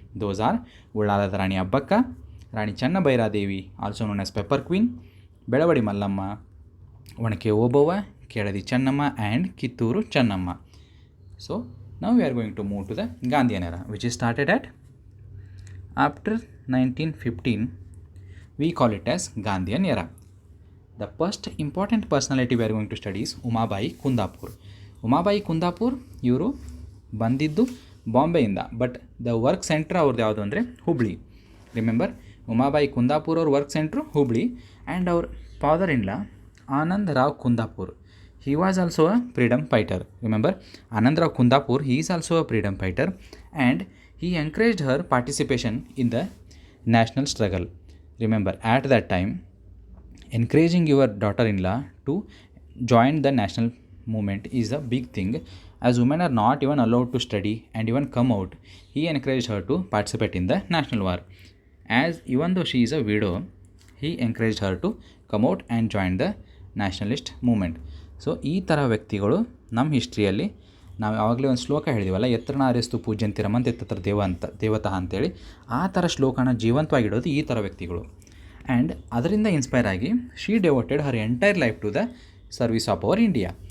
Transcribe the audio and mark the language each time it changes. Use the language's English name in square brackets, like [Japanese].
[English] Those are ಉಳ್ಳಾಲದ Rani Abbakka, Rani Chennabhairadevi also known as pepper queen, Belavadi Mallamma, Onake Obavva, Keladi Chennamma and Kittur Chennamma. So now we are going to move to the Gandhian era which is started at after 1915. We call it as Gandhian era. The first important personality we are going to study is Umabai Kundapur. [Kannada] Umabai Kundapur ಇವರು ಬಂದಿದ್ದು ಬಾಂಬೆಯಿಂದ. [English] but the work centre [Kannada] ಅವ್ರದ್ದು ಯಾವುದು ಅಂದರೆ Hubli. Remember, Umabai Kundapur ಅವ್ರ work centre Hubli. [English] And ಅವ್ರ father in law Anand Rao Kundapur, he was also a freedom fighter. Remember, Anand Rao Kundapur, he is also a freedom fighter and he encouraged her participation in the national struggle. Remember, at that time, encouraging your daughter-in-law to join the national movement is a big thing, as women are not even allowed to study and even come out. He encouraged her to participate in the national war. As even though she is a widow, he encouraged her to come out and join the nationalist movement. [Kannada] So ಈ ಥರ ವ್ಯಕ್ತಿಗಳು ನಮ್ಮ ಹಿಸ್ಟ್ರಿಯಲ್ಲಿ ನಾವು ಯಾವಾಗಲೇ ಒಂದು ಶ್ಲೋಕ ಹೇಳಿದೀವಲ್ಲ, [Sanskrit] ಯತ್ರನಾರ್ಯಸ್ತು ಪೂಜ್ಯಂತಿರಮಂತ ತತ್ರ ದೇವತಾ [Kannada] ಅಂತೇಳಿ, ಆ ಥರ ಶ್ಲೋಕನ ಜೀವಂತವಾಗಿಡೋದು ಈ ಥರ ವ್ಯಕ್ತಿಗಳು. [English] and [Kannada] ಅದರಿಂದ ಇನ್ಸ್ಪೈರ್ ಆಗಿ [English] She devoted her entire life to the service of our India.